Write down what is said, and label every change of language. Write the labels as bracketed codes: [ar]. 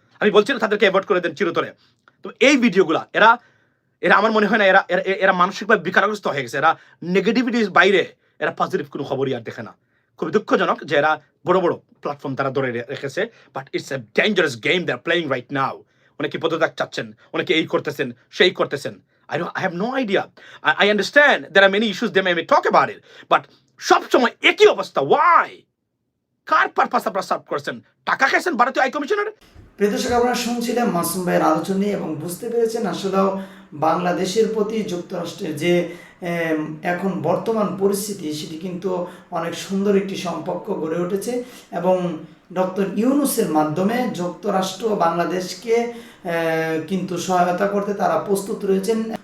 [bn] আমি বলছি না তাদেরকে অ্যাভয়েড করে দেন চিরতরে, তো এই ভিডিওগুলা এরা আমার মনে হয় না, এরা মানসিকভাবে বিকারগ্রস্ত হয়ে গেছে। এরা নেগেটিভিটির বাইরে এরা পজিটিভ কোনো খবরই আর দেখে না। খুবই দুঃখজনক যে এরা বড় বড় প্ল্যাটফর্ম তারা ধরে রেখেছে, [en] But it's a dangerous game they are playing right now. [bn] অনেকে পদত্যাগ চাচ্ছেন, অনেকে এই করতেছেন, সেই করতেছেন। [en] I have no idea. I understand there are many issues they may talk about it, but [bn] সবসময় একই অবস্থা। Why? কার পারপাস আপনারা সার্ভ করছেন? টাকা খাইছেন ভারতীয় হাই কমিশনের? প্রিয় দর্শক, আপনারা শুনছিলেন মাসুম ভাইয়ের আলোচনা এবং বুঝতে পেরেছেন আসলেও বাংলাদেশের প্রতি যুক্তরাষ্ট্রের যে এখন বর্তমান পরিস্থিতি, সেটি কিন্তু অনেক সুন্দর একটি সম্পর্ক গড়ে উঠেছে এবং ডক্টর ইউনূসের মাধ্যমে যুক্তরাষ্ট্র বাংলাদেশকে কিন্তু সহায়তা করতে তারা প্রস্তুত রয়েছেন।